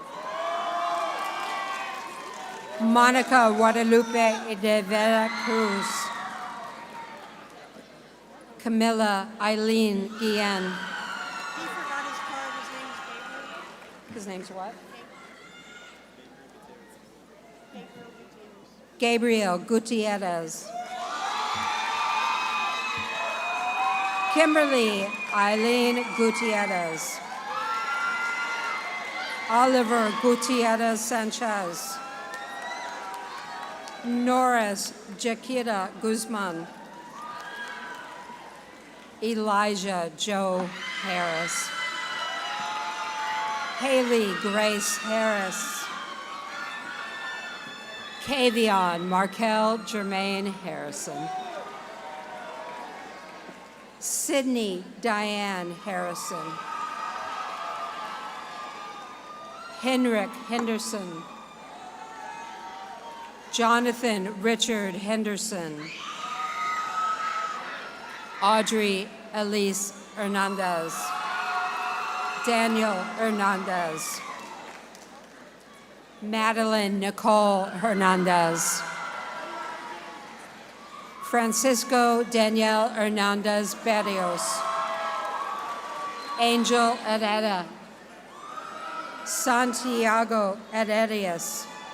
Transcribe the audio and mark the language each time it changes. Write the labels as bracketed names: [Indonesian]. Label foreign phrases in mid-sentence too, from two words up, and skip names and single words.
[English] Monica Guadalupe de Vera Cruz. Camilla Eileen Guillen. He forgot his card. His name is Gabriel. His name's what? Gabriel Gutierrez. Gabriel Gutierrez. Kimberly Eileen Gutierrez. Oliver Gutierrez Sanchez. Norris Jaquita Guzman. Elijah Joe Harris. Haley Grace Harris. Kavion Markel Jermaine Harrison. Sydney Diane Harrison. Henrik Henderson. Jonathan Richard Henderson. Audrey Elise Hernandez. Daniel Hernandez. Madeline Nicole Hernandez. Francisco Daniel Hernandez Barrios. Angel Herrera. Santiago Herrerias.